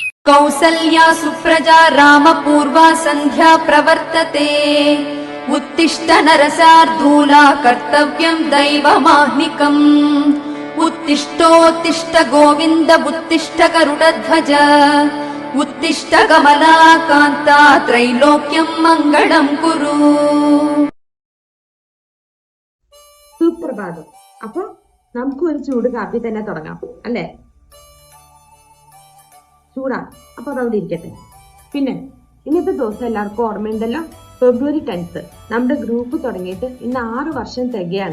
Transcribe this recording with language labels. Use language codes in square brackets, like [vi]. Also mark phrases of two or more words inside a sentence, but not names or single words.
[sa] कौसल्या सुप्रजा रामपूर्वा सन्ध्या प्रवर्तते उत्तिष्ठ नरसार्धूला कर्तव्यं दैवमाह्निकम् उत्तिष्ठोत्तिष्ठ गोविन्द उत्तिष्ठ गरुडध्वज उत्तिष्ठ कमलाकान्ता त्रैलोक्यं मङ्गलं कुरु. [ml] സുപ്രഭാതം. അപ്പൊ നമുക്ക് ഒരു ചൂട് കാപ്പി തന്നെ തുടങ്ങാം അല്ലേ? ചൂടാണ്, അപ്പൊ അതവിടെ ഇരിക്കട്ടെ. പിന്നെ ഇന്നത്തെ ദിവസം എല്ലാവർക്കും ഓർമ്മയുണ്ടല്ലോ, February 10th നമ്മുടെ ഗ്രൂപ്പ് തുടങ്ങിയിട്ട് ഇന്ന് 6 വർഷം തികയാണ്.